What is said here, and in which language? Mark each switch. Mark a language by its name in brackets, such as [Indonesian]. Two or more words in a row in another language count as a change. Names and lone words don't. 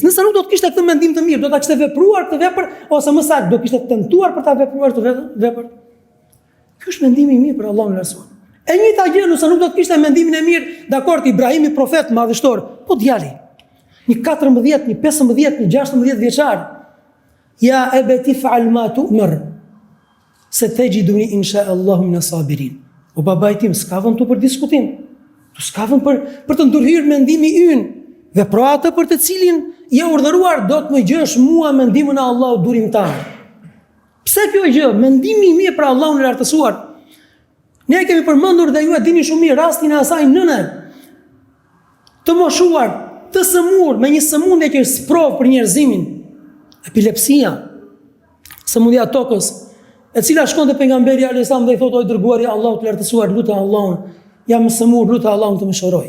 [Albanian] Nëse nuk do të kishte këtë mendim të mirë, do ta kishte vepruar këtë vepër ose më saktë do kishte tentuar për ta vepruar këtë vepër. Ky është mendimi i mirë për Allahun e lartësuar. E njëjta gjë nëse nuk do të kishte mendimin e mirë, dakord, Ibrahimi profet madhështor, po djali, një 14, një 15, një 16 vjeçar, [Arabic] يا أبت افعل ما تؤمر ستجدني إن شاء الله من الصابرين. [Albanian] O babai tim, s'ka vend tu për diskutim. Tu s'ka vend për të ndërhyrë mendimi ynë, vepro atë për të cilin je urdhëruar, do të më gjësh mua mendimin e Allahut durimtar. Pse kjo gjë? Mendimi i mirë për Allahun e lartësuar. Ne kemi përmendur dhe ju e dini shumë mirë rastin e asaj nëne të moshuar, të sëmur me një sëmundje që është sprov për njerëzimin, epilepsia, sëmundja tokës, e cila shkon te pejgamberi [Arabic] عليه السلام [Albanian] dhe i thotë, o dërguari i Allahut të lartësuar, lutem Allahun, jam sëmur, lutem Allahun të më shëroj.